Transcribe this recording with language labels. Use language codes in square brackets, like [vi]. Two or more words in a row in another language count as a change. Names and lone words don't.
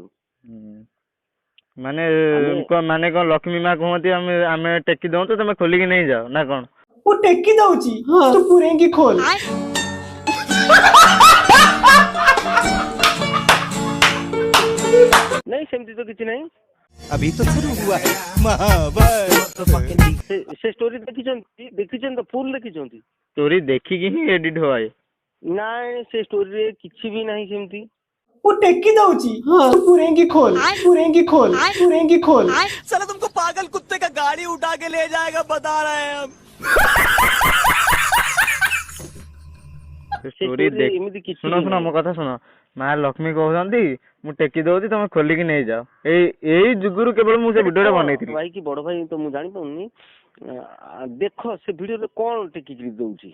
[or] ମାନେ କଣ ଲକ୍ଷ୍ମୀ ମା କୁହନ୍ତି ଆମେ ଟେକି ଦଉଛୁ ତମେ ଖୋଲିକି ନେଇଯାଅ ନା କଣ? ମୁଁ ଟେକି ଦଉଛି ତୁ ପୁରେଇକି ଖୋଲ। ନାଇଁ ସେମିତି ତ କିଛି ନାହିଁ। [hi] अभी तो शुरू हुआ है महाभारत। [or] ସେ ଷ୍ଟୋରି ଦେଖିଛନ୍ତି ତ ଫୁଲ ଦେଖିଛନ୍ତି? ଷ୍ଟୋରି ଦେଖିକି ହିଁ ଏଡିଟ ହୁଏ। ନାଇଁ ସେ ଷ୍ଟୋରିରେ କିଛି ବି ନାହିଁ ସେମିତି। ମୁଁ ଟେକି ଦଉଛି ତୁ ପୁରେଇକି ଖୋଲ। [hi] साला तुमको पागल कुत्ते का गाड़ी उठा के ले जाएगा बता रहे हैं हम। [or] ଶୁଣ ମୋ କଥା ଶୁଣ, ମା ଲକ୍ଷ୍ମୀ କହୁଛନ୍ତି ମୁଁ ଟେକି ଦଉଛି ତମେ ଖୋଲିକି ନେଇଯାଅ। ଏଇ ଯୁଗରୁ କେବଳ ମୁଁ ସେ ଭିଡିଓଟା ବନେଇଥିଲି। ଭାଇ କି ବଡ ଭାଇ ତ ମୁଁ ଜାଣିପାରୁନି। ଦେଖ ସେ ଭିଡିଓରେ କଣ ଟେକିକି ଦଉଛି?